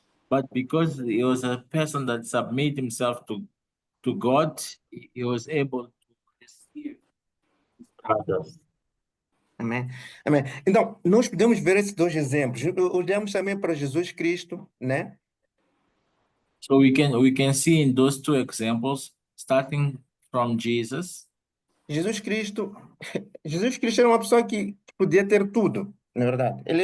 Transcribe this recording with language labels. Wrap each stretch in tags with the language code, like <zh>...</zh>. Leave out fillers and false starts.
<en>But because he was a person that submit himself to God, he was able to receive his brothers.</en> <pt>Amém? Amém. Então, nós podemos ver esses dois exemplos. Olhamos também para Jesus Cristo, né?</pt> <en>So we can see in those two examples, starting from Jesus.</en> <pt>Jesus Cristo era uma pessoa que podia ter tudo, na verdade.</pt>